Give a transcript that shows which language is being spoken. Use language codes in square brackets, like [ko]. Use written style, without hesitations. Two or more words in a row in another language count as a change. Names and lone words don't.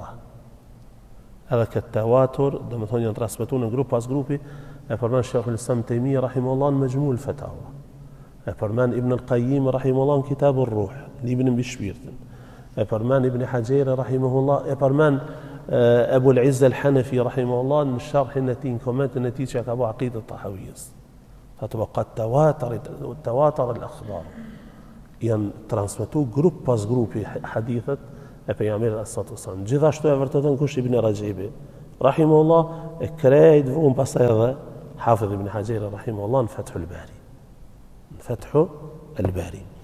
[sq] Edhe këtë tawatur, domethënë janë transmetuar në grup pas grupi, e përmend Sheikhul Islam Taymiyya rahimahullah në Majmu'ul Fatawa. E përmend Ibn al-Qayyim rahimahullah në Kitab ar-Ruh, librin mbi shpirtin. E përmend Ibn Hajar rahimahullah, e përmend Abu al-Izz al-Hanafi rahimahullah në sharhin e tij, në komentin e tij që ka bërë Aqidat Tahawiyës. [ar] فقد تواتر الأخبار [sq] janë transmetu grup pas grupi hadithet e pejgamberit [ar] صلى الله عليه وسلم. [sq] Gjithashtu e vërteton kush Ibn Rajabi rahimahullah, e krejt vëmë pasaj edhe Hafidh Ibn Hajar rahimahullah në Fathul Bari. Në Fathul Bari.